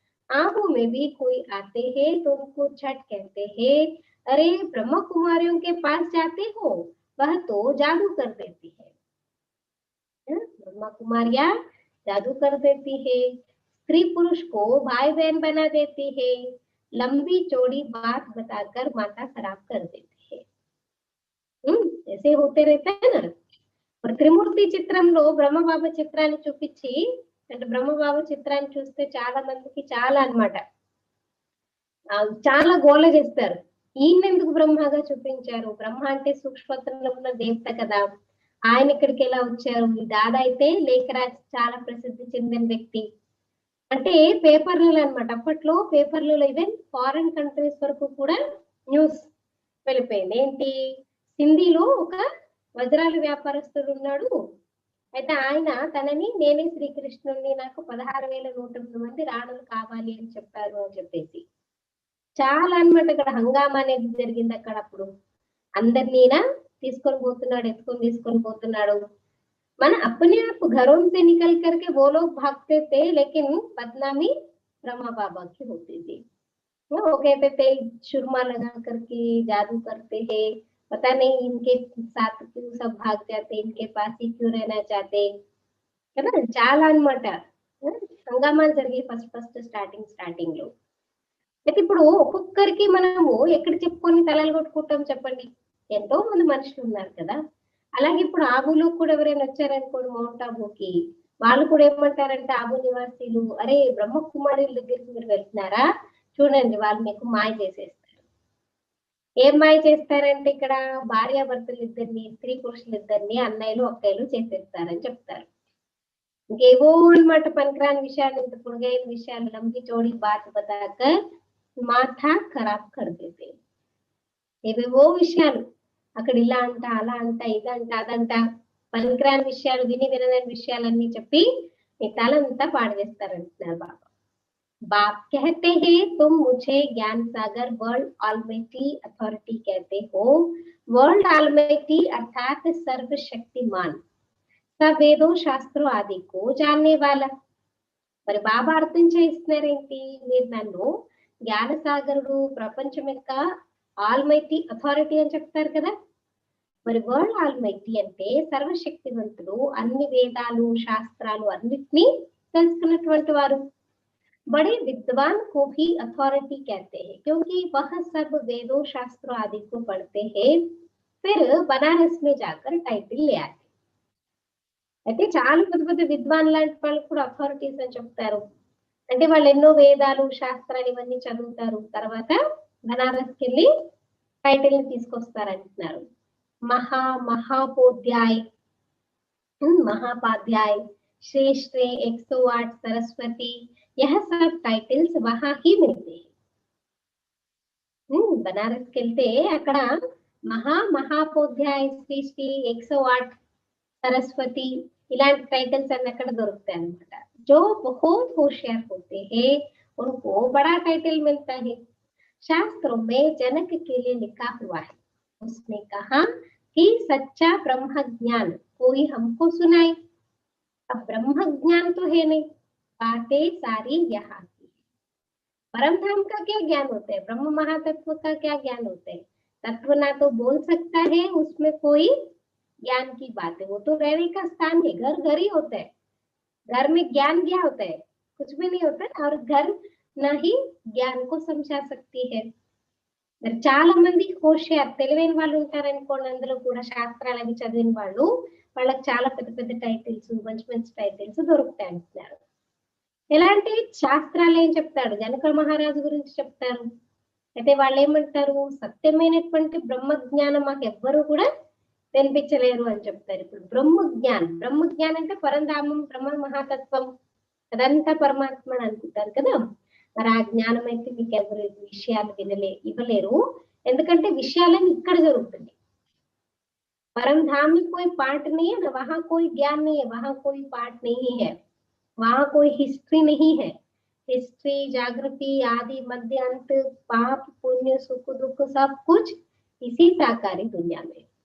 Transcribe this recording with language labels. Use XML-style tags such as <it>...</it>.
<hi>आंखों में भी कोई आते हैं तो उनको झट कहते हैं अरे ब्रह्म कुमारियों के पास जाते हो, वह तो जादू कर देती है। ब्रह्मा कुमारियां जादू कर देती है, स्त्री पुरुष को भाई बहन बना देती है, लंबी चौड़ी बात बताकर माथा खराब कर देती है। ऐसे होते रहते हैं ना। और</hi> <te>త్రిమూర్తి చిత్రంలో బ్రహ్మబాబా చిత్రాన్ని చూపించి, అంటే బ్రహ్మబాబా చిత్రాన్ని చూస్తే చాలా మందికి చాలా అన్నమాట చాలా గోల చేస్తారు. ఈయన ఎందుకు బ్రహ్మగా చూపించారు? బ్రహ్మ అంటే సూక్ష్మతంలో ఉన్న దేవత కదా, ఆయన ఇక్కడికి ఎలా వచ్చారు? ఈ దాదా అయితే లేఖ రాసి చాలా ప్రసిద్ధి చెందిన వ్యక్తి. అంటే పేపర్లలో అన్నమాట, అప్పట్లో పేపర్లలో ఈవెన్ ఫారిన్ కంట్రీస్ వరకు కూడా న్యూస్ వెళ్ళిపోయింది. ఏంటి, హిందీలో ఒక వజ్రాల వ్యాపారస్తుడు ఉన్నాడు, అయితే ఆయన తనని నేనే శ్రీకృష్ణుడిని, నాకు 16,108 మంది రాణులు కావాలి అని చెప్పారు అని చెప్పేసి చాలా అన్నమాట అక్కడ హంగామా అనేది జరిగింది. అక్కడ అప్పుడు అందరినీ తీసుకొని పోతున్నాడు, ఎత్తుకొని తీసుకొని పోతున్నాడు. మన</te> <hi>अपने आप घरों से निकल करके वो लोग भागते थे, लेकिन बदनामी ब्रह्मा बाबा की होती थी। वो कहते थे सुरमा लगा करके जादू करते हैं, पता नहीं इनके साथ क्यों सब भाग जाते, इनके पास ही क्यों रहना चाहते</hi> <te>కదా, చాలా అన్నమాట హంగామాలు జరిగి ఫస్ట్ స్టార్టింగ్ లో. అయితే ఇప్పుడు ఒక్కొక్కరికి మనము ఎక్కడ చెప్పుకొని తలలు కొట్టుకుంటాం చెప్పండి, ఎంతో మంది మనుషులు ఉన్నారు కదా. అలాగే ఇప్పుడు ఆబులో కూడా ఎవరైనా వచ్చారనుకోండి మౌంట్ ఆబుకి, వాళ్ళు కూడా ఏమంటారంటే ఆబు నివాసీలు, అరే బ్రహ్మకుమారుల దగ్గరికి మీరు వెళ్తున్నారా, చూడండి వాళ్ళు మీకు మాయ చేసేస్తారు. ఏం మాయ చేస్తారంటే ఇక్కడ భార్యాభర్తలు ఇద్దరిని, స్త్రీ పురుషులు ఇద్దరిని అన్నయ్యలు అక్కయ్యలు చేసేస్తారని చెప్తారు. ఇంకేవో అన్నమాట పనికిరాని విషయాలు, ఇంత పొడుగైన విషయాలు</te> <hi>లంబి చోడి బాత్ బతాకర్ మాథా ఖరాబ్ కర్ దేతే.</hi> <te>ఏవేవో విషయాలు అక్కడ ఇలా అంట, అలా అంట, ఇదంట, అదంట, పనికిరాని విషయాలు, వినని విషయాలన్నీ చెప్పి మీ తలంతా పాడు చేస్తారంటున్నారు బాబా.</te> <hi>बाप कहते हैं तुम मुझे ज्ञान सागर वर्ल्ड ऑलमाइटी अथॉरिटी कहते हो। वर्ल्ड ऑलमाइटी अर्थात सर्वशक्तिमान, सब वेदों शास्त्रों आदि को जानने वाला.</hi> <te>మరి బాబా అర్థం చేస్తున్నారేంటి, మీరు నన్ను జ్ఞానసాగరుడు, ప్రపంచం యొక్క ఆల్మైటీ అథారిటీ అని చెప్తారు కదా. మరి వరల్డ్ ఆల్మైటీ అంటే సర్వశక్తివంతుడు, అన్ని వేదాలు శాస్త్రాలు అన్నిటినీ తెలుసుకున్నటువంటి వారు.</te> <hi>बड़े विद्वान को भी अथॉरिटी कहते हैं क्योंकि वह सब वेदों शास्त्रों आदि को पढ़ते हैं, फिर बनारस में जाकर टाइटल ले आते.</hi> <te>అయితే చాలా పెద్ద పెద్ద విద్వాన్ లాంటి వాళ్ళు కూడా అథారిటీస్ అని చెప్తారు. అంటే వాళ్ళు ఎన్నో వేదాలు శాస్త్రాలు ఇవన్నీ చదువుతారు, తర్వాత బనారస్కి వెళ్ళి టైటిల్ ని తీసుకొస్తారంటున్నారు.</te> <hi>महापोध्याय, महापाध्याय, श्रेष्ठ, 108 सरस्वती, यह सब टाइटल्स वहां ही मिलते हैं.</hi> <te>బనారస్కి వెళ్తే అక్కడ మహాపోధ్యాయ, శ్రీ 108</te> <hi>सरस्वती इलांటి टाइटल्स अन्न</hi> <te>अక్కడ దొరుకుతాయి అన్నమాట.</te> <hi>जो बहुत होशियार होते हैं उनको बड़ा टाइटल मिलता है. शास्त्रों में जनक के लिए लिखा हुआ है, उसने कहा कि सच्चा ब्रह्म ज्ञान कोई हमको सुनाए. अब ब्रह्म ज्ञान तो है नहीं, बातें सारी यहाँ की है. परम धाम का क्या ज्ञान होता है, ब्रह्म महातत्व का क्या ज्ञान होता है? तत्व ना तो बोल सकता है, उसमें कोई ज्ञान की बात है, वो तो रहने का स्थान है, घर घर ही होता है. घर में ज्ञान क्या होता है? कुछ भी नहीं होता और घर ना ही ज्ञान को समझा सकती है.</hi> <te>మరి చాలా మంది హోషియార్ తెలివైన వాళ్ళు ఉంటారనుకోండి అందులో కూడా శాస్త్రాలు అవి చదివిన వాళ్ళు వాళ్ళకి చాలా పెద్ద పెద్ద టైటిల్స్ మంచి మంచి టైటిల్స్ దొరుకుతాయి అంటున్నారు. ఎలాంటి శాస్త్రాలు ఏం చెప్తాడు జనక మహారాజు గురించి చెప్తారు. అయితే వాళ్ళు ఏమంటారు సత్యమైనటువంటి బ్రహ్మ జ్ఞానం మాకు ఎవ్వరూ కూడా వినిపించలేరు అని చెప్తారు. ఇప్పుడు బ్రహ్మ జ్ఞానం అంటే పరంధామం బ్రహ్మ మహాతత్వం అదంతా పరమాత్మ అని అనుకుంటారు కదా. మరి ఆ జ్ఞానం అయితే మీకు ఎవరు విషయాలు ఇవ్వలేరు. ఎందుకంటే విషయాలన్నీ ఇక్కడ జరుగుతుంది.</te> <hi>परम धाम में कोई पार्ट नहीं है ना, वहां कोई ज्ञान नहीं है, वहां कोई पार्ट नहीं है, वहां कोई हिस्ट्री नहीं है. हिस्ट्री जागृति आदि मध्य अंत पाप पुण्य सुख दुख सब कुछ इसी साकारी दुनिया में.</hi>